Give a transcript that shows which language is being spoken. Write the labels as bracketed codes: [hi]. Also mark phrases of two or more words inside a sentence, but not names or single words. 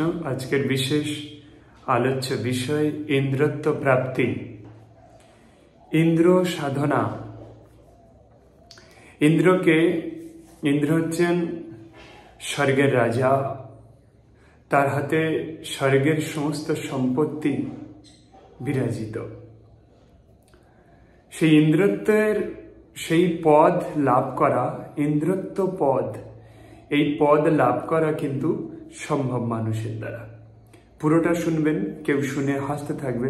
[bn] আজকের বিশেষ আলোচ্য বিষয় ইন্দ্রত্ব প্রাপ্তি, ইন্দ্র সাধনা। ইন্দ্র হচ্ছেন স্বর্গের রাজা, তার হাতে স্বর্গের সমস্ত সম্পত্তি বিরাজিত। সেই ইন্দ্রত্বের সেই পদ লাভ করা, ইন্দ্রত্ব পদ, এই পদ লাভ করা কিন্তু সম্ভব মানুষের দ্বারা। পুরোটা শুনবেন, কেউ শুনে হাসতে থাকবেন।